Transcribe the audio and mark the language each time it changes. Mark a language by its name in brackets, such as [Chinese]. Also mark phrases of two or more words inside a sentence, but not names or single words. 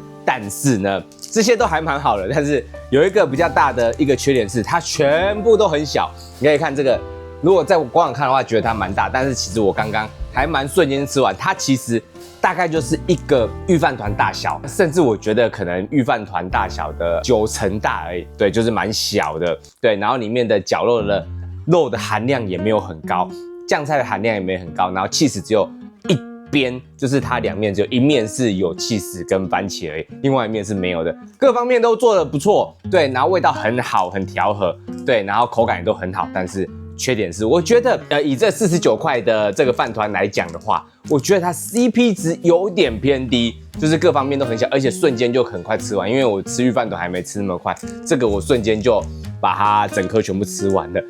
[Chinese] 但是呢，這些都還蠻好的，但是有一個比較大的一個缺點是，它全部都很小。你可以看這個，如果在我光看的話，覺得它蠻大，但是其實我剛剛還蠻瞬間吃完，它其實大概就是一個御飯糰大小，甚至我覺得可能御飯糰大小的9成大而已。對，就是蠻小的。對，然後裡面的絞肉的肉的含量也没有很高，醬菜的含量也没有很高，然後起司只有一邊，就是它2面只有一面是有起司跟番茄而已，另外一面是没有的。各方面都做得不錯，对，然後味道很好，很調和，对，然後口感也都很好，但是缺點是，我覺得以這49塊的這個飯糰來講的話，我覺得它 CP 值有點偏低，就是各方面都很小，而且瞬間就很快吃完。因為我吃御飯糰還沒吃那麼快，這個我瞬間就把它整顆全部吃完了。